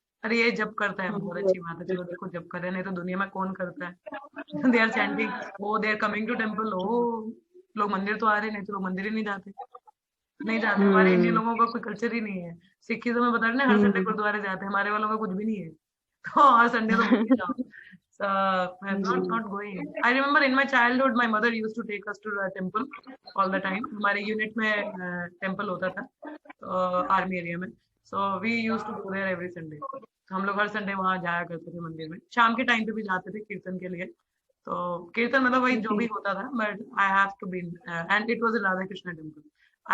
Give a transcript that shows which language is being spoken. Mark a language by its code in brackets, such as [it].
[hi] अरे ये जब करता है बहुत अच्छी बात है, चलो देखो जब करे, नहीं तो दुनिया में कौन करता है। [en] they are chanting, oh they are coming to temple, [hi] ओ लोग मंदिर तो आ रहे, नहीं तो लोग मंदिर ही नहीं जाते। नहीं जाते, हमारे इंडियन हम्म। लोगों का कोई कल्चर ही नहीं है। सिखिज्म में बता रहे ना, हर संडे हम्म। गुरुद्वारे जाते हैं, हमारे वालों का कुछ भी नहीं है। तो हर संडे तो मत ही जाओ। [en] So, I'm not going. I remember in my childhood, my mother used to take us to the temple all the time. [hi] हमारे यूनिट में टेम्पल होता था, तो आर्मी एरिया में। [en] So we use to go there every Sunday. [hi] तो हम लोग हर Sunday वहां जाया करते थे मंदिर में, शाम के टाइम पे भी जाते थे कीर्तन के लिए। तो कीर्तन मतलब वही जो भी जी। होता था, [en] But I have to be, and it was in Radha Krishna temple.